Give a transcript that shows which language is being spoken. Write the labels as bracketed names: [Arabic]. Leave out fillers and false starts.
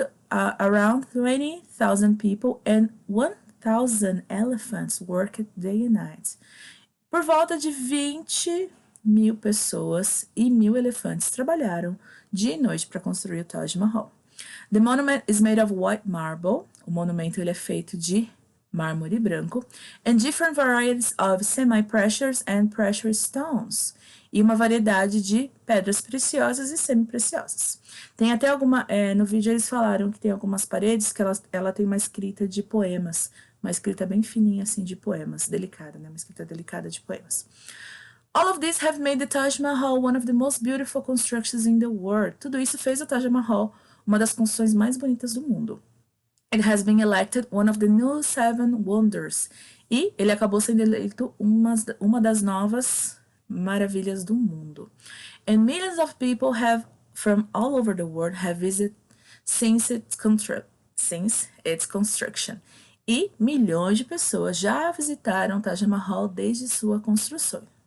[English] Around 20,000 people and 1,000 elephants worked day and night. [Portuguese] Por volta de 20.000 pessoas e 1.000 elefantes trabalharam dia e noite para construir o Taj Mahal. [English] The monument is made of white marble. [Portuguese] O monumento ele é feito de mármore branco. [English] And different varieties of semi-precious and precious stones. [Portuguese] E uma variedade de pedras preciosas e semi-preciosas. Tem até no vídeo eles falaram que tem algumas paredes que ela tem uma escrita de poemas. Uma escrita bem fininha, assim, de poemas. Delicada, né? Uma escrita delicada de poemas. [English] All of these have made the Taj Mahal one of the most beautiful constructions in the world. [Portuguese] Tudo isso fez o Taj Mahal uma das construções mais bonitas do mundo. [English] It has been elected one of the new seven wonders. [Portuguese] E ele acabou sendo eleito uma das novas maravilhas do mundo. [English] And millions of people have from all over the world have visited since its construction. [Portuguese] E milhões de pessoas já visitaram Taj Mahal desde sua construção.